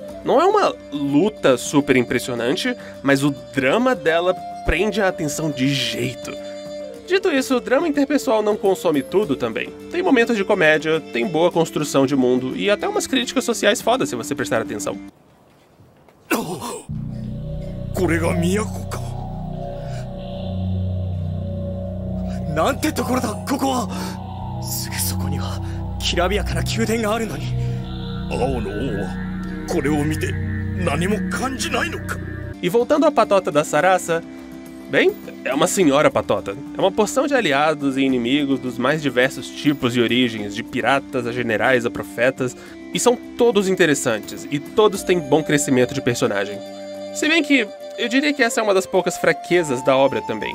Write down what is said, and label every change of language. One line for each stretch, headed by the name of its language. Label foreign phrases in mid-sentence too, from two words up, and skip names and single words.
Portuguese: Não é uma luta super impressionante, mas o drama dela prende a atenção de jeito. Dito isso, o drama interpessoal não consome tudo também. Tem momentos de comédia, tem boa construção de mundo e até umas críticas sociais fodas se você prestar atenção.
Japanese: これが都か。なんてところだ、ここは。すぐそこにはきらびやかな宮殿があるのに、青の王はこれを見て何も感じないのか。
Portuguese: E voltando à patota da Sarasa, bem, é uma senhora patota. É uma porção de aliados e inimigos dos mais diversos tipos e origens, de piratas a generais a profetas, e são todos interessantes, e todos têm bom crescimento de personagem. Se bem que eu diria que essa é uma das poucas fraquezas da obra também.